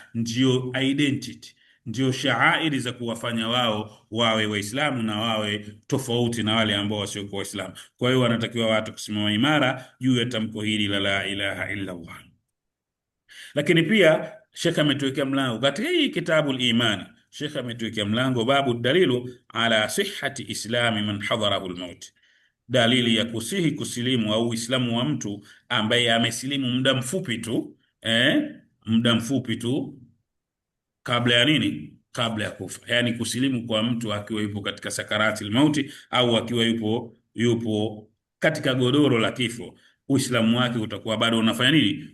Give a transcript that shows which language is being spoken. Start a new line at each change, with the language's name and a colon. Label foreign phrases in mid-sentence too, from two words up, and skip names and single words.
Swahili: Ndio identity, ndio shaairi za kuwafanya wao wawe Waislamu na wawe tofauti na wale ambao wasiokuwa Waislamu. Kwa hiyo wanatakiwa watu kusimama imara juu ya tamko hili la
Arabic: إله إلا الله.
Swahili: Lakini pia Sheikh ametuwekea mlango katika hii kitabu al-Iman. Sheikh ametuwekea mlango
Arabic: باب دليل على صحة إسلام من حضره الموت,
Swahili: dalili ya kusihi kusilimu au Uislamu wa mtu ambaye amesilimu muda mfupi tu kabla ya nini? Kabla ya kufa. Yani kusilimu kwa mtu akiwa yupo katika
Arabic: سكرات الموت
Swahili: au akiwa yupo katika godoro la kifo, Uislamu wake utakuwa bado unafanya nini?